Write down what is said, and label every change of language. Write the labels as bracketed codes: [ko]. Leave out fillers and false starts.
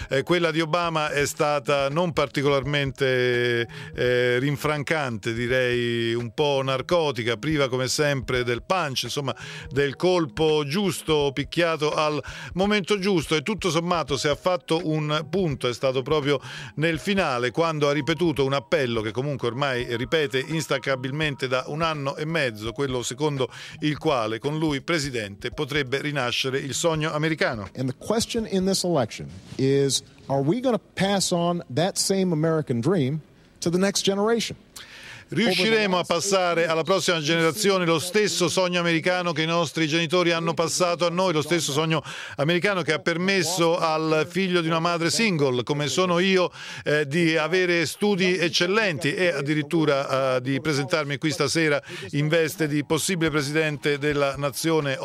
[it] Quella di Obama è stata non particolarmente rinfrancante, direi un po' narcotica, priva come sempre del punch, insomma del colpo giusto, picchiato al momento giusto, e tutto sommato, se ha fatto un punto, è stato proprio nel finale, quando ha ripetuto una appello che comunque ormai ripete instancabilmente da un anno e mezzo, quello secondo il quale con lui presidente potrebbe rinascere il sogno americano. [en] And the question in this election is, are we going to pass on that same American dream to the next generation? [it] Riusciremo a passare alla prossima generazione lo stesso sogno americano che i nostri genitori hanno passato a noi, lo stesso sogno americano che ha permesso al figlio di una madre single, come sono io, di avere studi eccellenti e addirittura di presentarmi qui stasera in veste di possibile presidente della nazione.